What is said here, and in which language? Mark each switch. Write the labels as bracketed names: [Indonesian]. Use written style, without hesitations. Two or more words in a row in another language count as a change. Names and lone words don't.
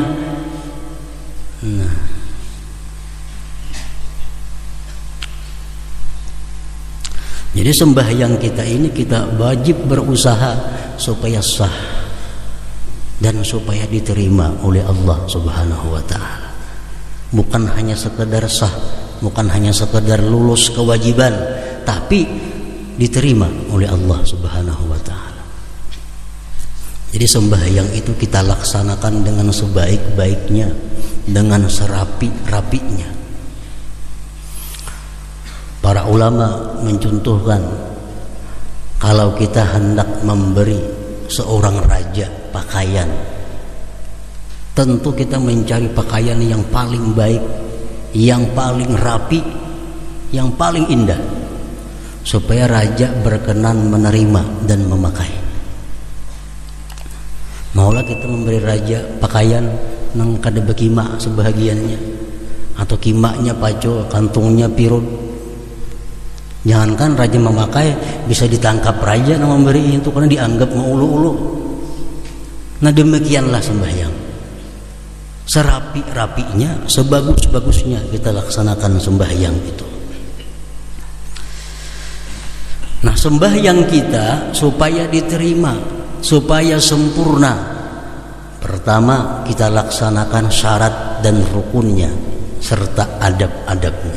[Indonesian] Nah, jadi sembahyang kita ini kita wajib berusaha supaya sah dan supaya diterima oleh [Arabic] Allah Subhanahu wa taala. [Indonesian] Bukan hanya sekedar sah, bukan hanya sekedar lulus kewajiban, tapi diterima oleh [Arabic] Allah Subhanahu wa taala. [Indonesian] Jadi sembahyang itu kita laksanakan dengan sebaik-baiknya, dengan serapi-rapinya. Para ulama mencontohkan, kalau kita hendak memberi seorang raja pakaian, tentu kita mencari pakaian yang paling baik, yang paling rapi, yang paling indah, supaya raja berkenan menerima dan memakai. Maulah kita memberi raja pakaian [Banjar] nang kada bekima sebahagiannya, [Indonesian] atau [Banjar] kimaknya paco, kantungnya pirut. [Indonesian] Jangankan raja memakai, bisa ditangkap raja yang memberi itu karena dianggap mengulu-ulu. Nah, demikianlah sembahyang. Serapi-rapinya, sebagus-bagusnya kita laksanakan sembahyang itu. Nah, sembahyang kita supaya diterima, supaya sempurna, pertama kita laksanakan syarat dan rukunnya serta adab-adabnya.